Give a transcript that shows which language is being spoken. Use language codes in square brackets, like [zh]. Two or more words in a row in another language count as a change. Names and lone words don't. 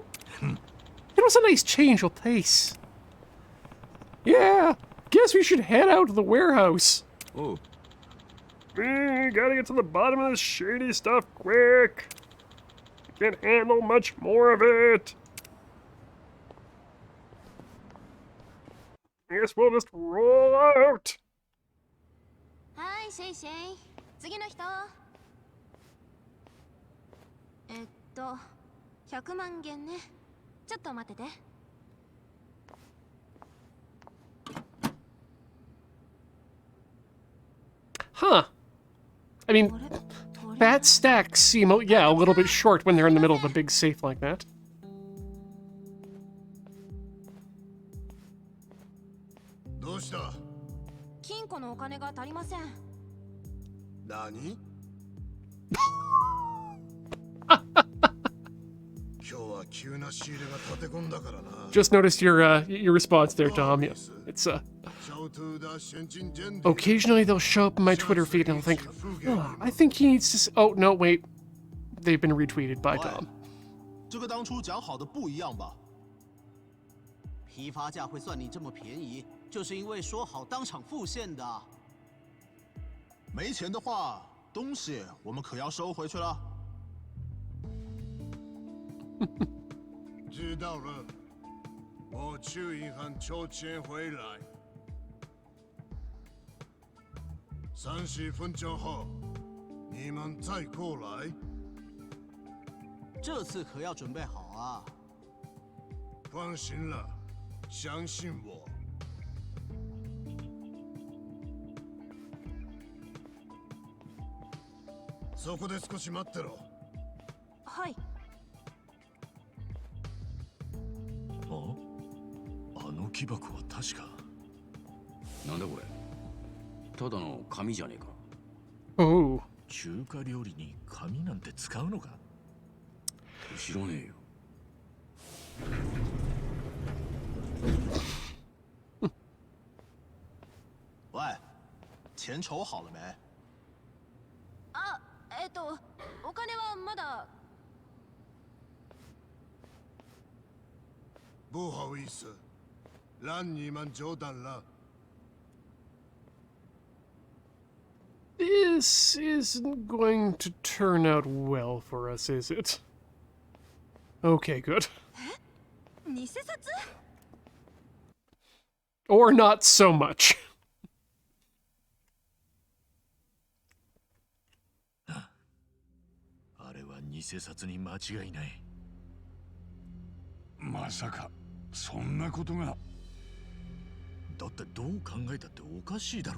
[en] It was a nice change of pace. Yeah, guess we should head out to the warehouse. Oh. Gotta get to the bottom of this shady stuff quick. Can't handle much more of it. I guess we'll just roll out. [ja] はいシェイシェイ、次の人。100万元ね。ちょっと待ってて。 [en] Huh. I mean, bat stacks seem, yeah, a little bit short when they're in the middle of a big safe like that. [ja] どうした。金庫のお金が足りません。何。 [en] Just noticed your response there, Tom. Yeah, it's occasionally they'll show up in my Twitter feed and I'll think, oh, I think he needs to. Oh no, wait, they've been retweeted by Tom. [zh] 这个当初讲好的不一样吧？批发价会算你这么便宜，就是因为说好当场付现的。没钱的话，东西我们可要收回去了。知道了，我去银行抽钱回来。30分钟后，你们再过来。这次可要准备好啊！放心了，相信我。 [ja] そこで少し待ってろ。はい。あの木箱は確か。なんだこれ。ただの紙じゃねえか。 [en] Oh. [ja] 中華料理に紙なんて使うのか。知らねえよ。 [zh] 喂，钱筹好了没？ [ja] あ、お金はまだ。 [zh] 不好意思，让你们久等了。 [en] This isn't going to turn out well for us, is it? Okay, good. [ja] 偽札？ [en] Or not so much. [ja] あれは偽札に間違いない。まさかそんなことが。だってどう考えたっておかしいだろう。